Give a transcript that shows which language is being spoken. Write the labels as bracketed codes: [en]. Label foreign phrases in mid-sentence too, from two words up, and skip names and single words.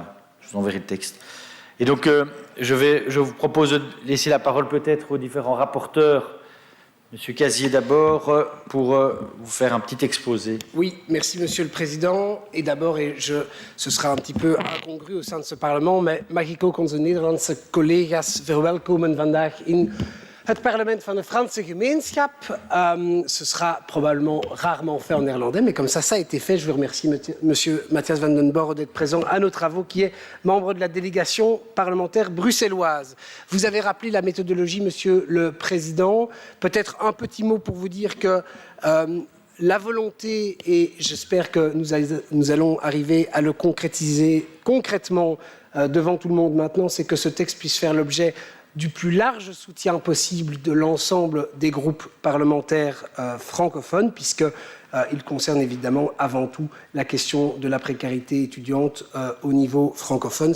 [fr] Je vous enverrai le texte. Et donc je vous propose de laisser la parole peut-être aux différents rapporteurs. Monsieur Casier d'abord, pour vous faire un petit exposé. Oui, merci Monsieur le Président. Et d'abord, ce sera un petit peu incongru au sein de ce Parlement, mais [nl] mag ik ook onze Nederlandse collega's verwelkomen vandaag in het parlement van de Franse gemeenschap. [fr] Ce sera probablement rarement fait en néerlandais, mais comme ça a été fait. Je vous remercie Monsieur Matthias van den Borre d'être présent à nos travaux, qui est membre de la délégation parlementaire bruxelloise. Vous avez rappelé la méthodologie, Monsieur le Président. Peut-être un petit mot pour vous dire que la volonté, et j'espère que nous allons arriver à le concrétiser concrètement devant tout le monde maintenant, c'est que ce texte puisse faire l'objet du plus large soutien possible de l'ensemble des groupes parlementaires francophones, puisqu'il concerne évidemment avant tout la question de la précarité étudiante au niveau francophone.